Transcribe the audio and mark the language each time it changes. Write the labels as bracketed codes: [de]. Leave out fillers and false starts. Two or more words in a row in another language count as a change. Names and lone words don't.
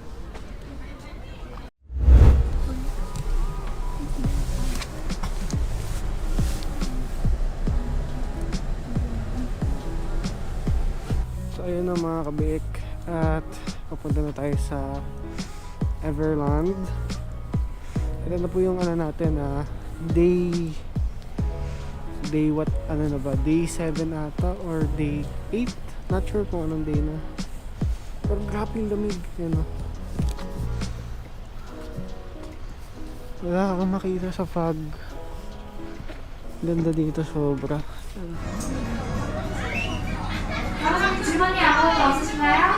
[tl] So ayun na mga kabik, at papunta na tayo sa Everland. Ito na po yung ano natin, day what, ano na ba, day 7 ata or day 8, [en] not sure [tl] kung anong day na, pero grabe yung lamig, yun o. Wala kang makita sa fog. Ganda dito sobra. [ko] 주머니하고 없으신가요?